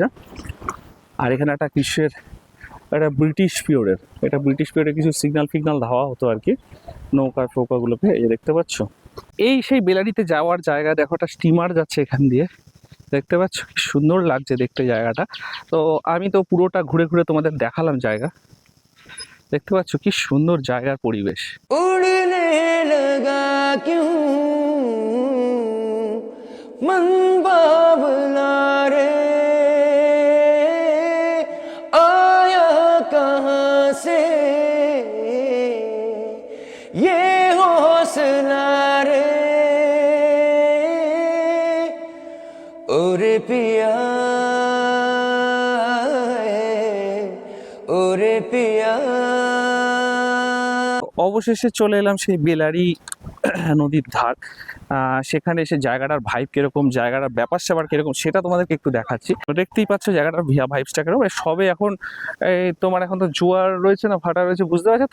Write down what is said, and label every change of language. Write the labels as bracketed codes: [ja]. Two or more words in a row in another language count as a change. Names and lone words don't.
[bn] আর এখানে একটা কিসের, এটা [en] British period, [bn] এটা [en] British period [bn] কিছু সিগন্যাল দেওয়া হতো আর কি ফৌকাগুলোকে। এই দেখতে পাচ্ছ, এই সেই বেলারিতে যাওয়ার জায়গা। দেখো একটা স্টিমার যাচ্ছে এখান দিয়ে, দেখতে পাচ্ছ কি সুন্দর লাগছে দেখতে জায়গাটা। তো আমি তো পুরোটা ঘুরে ঘুরে তোমাদের দেখালাম জায়গা, দেখতে পাচ্ছ কি সুন্দর জায়গার পরিবেশ। [hi] उड़ने लगा क्यों मन बावला रे, आया कहाँ से ये हौसला रे, ओरे पिया ओरे पिया। [bn] অবশেষে চলে এলাম সেই বেলারি নদীর ধার। সেখানে এসে জায়গাটার ভাইব কিরকম, জায়গাটার ব্যাপার স্যাপার কিরকম, সেটা তোমাদেরকে একটু দেখাচ্ছি। দেখতেই পাচ্ছ জায়গাটার ভাইবসটা কিরকম। সবে এখন এই তোমার এখন তো জোয়ার রয়েছে না ভাটা রয়েছে, বুঝতে পারছো।